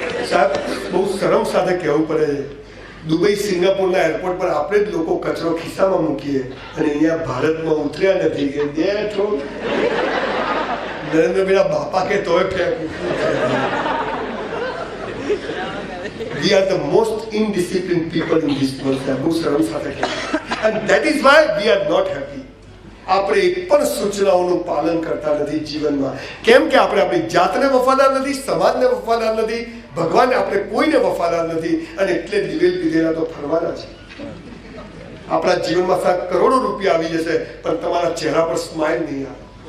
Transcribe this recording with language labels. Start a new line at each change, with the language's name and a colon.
Gujarati: સાહેબ બહુ શરમ સાથે કહેવું પડે છે, દુબઈ સિંગાપુરના એરપોર્ટ પર આપણે જ લોકો કચરો ખિસ્સામાં મૂકીએ અને અહીંયા ભારતમાં ઉતર્યા નથી કે નરેન્દ્રભાઈના બાપા કે તોય ફેંકું.
English: We are the most indisciplined people in this world.
Gujarati: બહુ શરમ સાથે કહેવાય.
English: And that is why we are not happy.
Gujarati: આપણે એક પણ સૂચનાઓનું પાલન કરતા નથી જીવનમાં. કેમ કે આપણે આપણી જાતને વફાદાર નથી, સમાજને વફાદાર નથી, ભગવાનને આપણે કોઈને વફાદાર નથી, અને એટલે દિવેલ પીધેલા તો ફરવાના છે. આપણા જીવનમાં સાત કરોડો રૂપિયા આવી જશે પણ તમારા ચહેરા પર સ્માઇલ નહીં આવે.